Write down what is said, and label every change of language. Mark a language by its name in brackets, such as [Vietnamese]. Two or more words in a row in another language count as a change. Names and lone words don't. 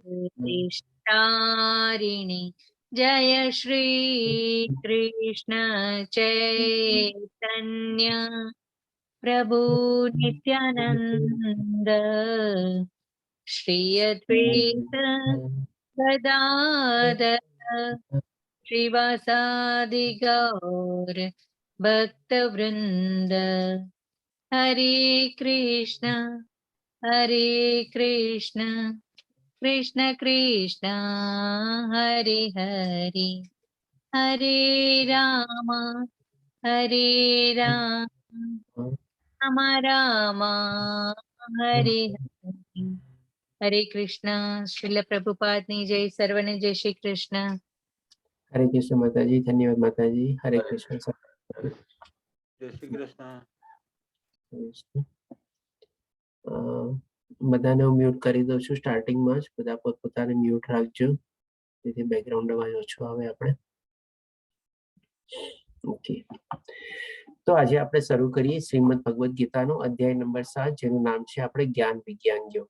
[Sanskrit] देशतारिणी जय श्री कृष्ण चैतन्य प्रभु नित्यानंद श्री अद्वैत गदाधर श्रीवासादि गौर भक्तवृंद हरे कृष्ण कृष्ण कृष्ण हरे हरे हरे राम राम राम हरे हरे हरे कृष्ण। [Gujarati] श्रील प्रभुपाद ની જય, સર્વને જય શ્રી કૃષ્ણ। [Hindi] हरे कृष्ण माताजी, धन्यवाद माताजी। हरे कृष्ण। जय श्री कृष्ण। [Gujarati] બધાને હું મ્યુટ કરી દઉં છું સ્ટાર્ટિંગમાં જ, બધા પોતપોતાને મ્યુટ રાખજો જેથી બેકગ્રાઉન્ડ અવાજ ઓછો આવે આપણે। ઓકે, તો આજે આપણે શરૂ કરીએ શ્રીમદ ભગવદ ગીતાનો અધ્યાય નંબર 7, જેનું નામ છે આપણે જ્ઞાન વિજ્ઞાન યોગ।